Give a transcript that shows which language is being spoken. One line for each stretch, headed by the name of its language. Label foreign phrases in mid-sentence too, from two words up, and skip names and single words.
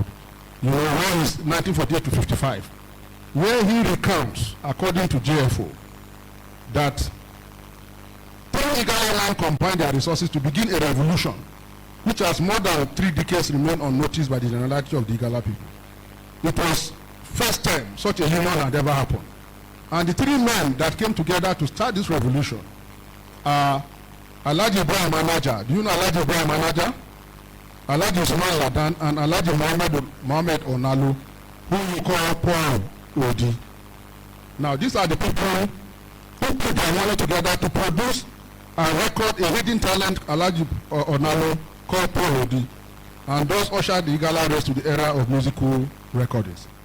English: You know, where is 1948 to 55, where he recounts, according to GFO, that 10 Igala land combined their resources to begin a revolution, which has more than 3 decades remained unnoticed by the generality of the Igala people. It was first time such a union had ever happened. And the 3 men that came together to start this revolution are Alhaji Ibrahim Anaja. Do you know Alhaji Ibrahim Anaja? Alhaji Usman Ladan and Alhaji Mohammed Onalu, who you call Paul Odi. Now, these are the people who put their money together to produce and record a hidden talent, Alhaji Onalu, called Paul Odi, and those ushered the Igala race to the era of musical recordings.